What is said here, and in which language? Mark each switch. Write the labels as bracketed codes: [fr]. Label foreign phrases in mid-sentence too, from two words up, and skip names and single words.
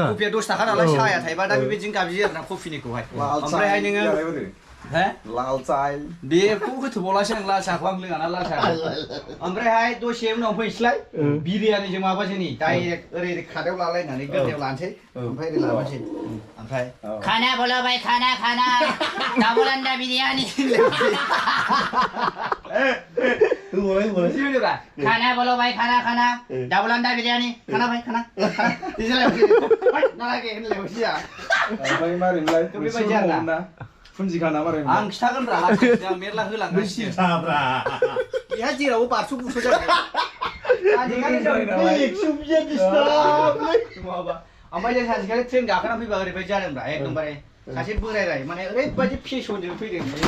[brx] कफिया 10 थाखा नालाय साहाया थाइबा दा बेबायदिनो गाबजियो आरोना कफिनिखौहाय ओमफ्रायहाय नोङो [hi] लाल चाय [brx] बेखौ होथोबावलासै आं लाल साहाखौ आं लोङाना लाल साहाखौ ओमफ्रायहाय दसे उनाव फैनोसैलाय बिरियानिजों माबासोनि डाइरेक्ट ओरै खादायाव लालायनानै गोदनायाव लानोसै ओमफ्राय ओरै लाबोनोसै ओमफ्राय [hi] खाना बोलो भाई खाना डाबल अंडा बिरियानी खाना बोलो भाई खाना डाबल अंडा बिरियानी खाना भाई खाना [brx] नालागे होनलायबायसै ओमफ्राय मारै मोनलाय बेबायदि आरोना फुन्जिखाना मारै आं खिथागोन रा आं मेरला होलांगासिनो बेहा जेरावबो बारस' बुरस' जाबाय ओमफ्राय जों सानसेखालि ट्रेन गाखोना फैबा ओरैबायदि जादोंब्रा एकदमबारे सासे बोराय माने ओरैबायदि फेसनजों फैदों